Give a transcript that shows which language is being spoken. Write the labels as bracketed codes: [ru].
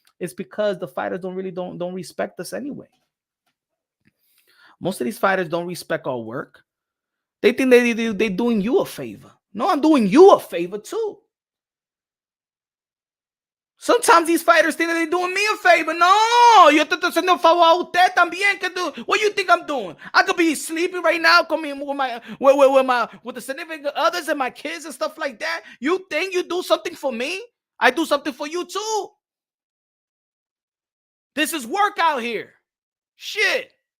[en] It's because the fighters don't respect us anyway. Most of these fighters don't respect our work. They think they're doing you a favor. No, I'm doing you a favor too. Sometimes these fighters think that they're doing me a favor. [es] No, yo te estoy haciendo un favor a usted también. [en] What do you think I'm doing? I could be sleeping right now, coming with the significant others and my kids and stuff like that. You think you do something for me? I do something for you too. This is work out here. Shit.